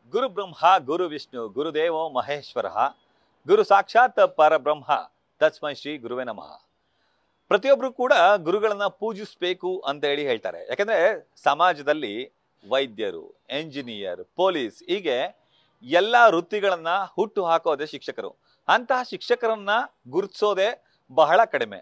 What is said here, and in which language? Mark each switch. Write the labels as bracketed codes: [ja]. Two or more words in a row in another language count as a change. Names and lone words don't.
[sa] ಗುರು ಬ್ರಹ್ಮ ಗುರು ವಿಷ್ಣು ಗುರುದೇವೋ ಮಹೇಶ್ವರ ಗುರು ಸಾಕ್ಷಾತ್ ಪರಬ್ರಹ್ಮ ತಸ್ಮೈ ಶ್ರೀ ಗುರುವೇ ನಮಃ. [kn] ಪ್ರತಿಯೊಬ್ರು ಕೂಡ ಗುರುಗಳನ್ನ ಪೂಜಿಸಬೇಕು ಅಂತ ಹೇಳ್ತಾರೆ. ಯಾಕಂದ್ರೆ ಸಮಾಜದಲ್ಲಿ ವೈದ್ಯರು, ಎಂಜಿನಿಯರ್, ಪೊಲೀಸ್ ಹೀಗೆ ಎಲ್ಲ ವೃತ್ತಿಗಳನ್ನ ಹುಟ್ಟು ಹಾಕೋದೇ ಶಿಕ್ಷಕರು. ಅಂತಹ ಶಿಕ್ಷಕರನ್ನ ಗುರುತಿಸೋದೇ ಬಹಳ ಕಡಿಮೆ.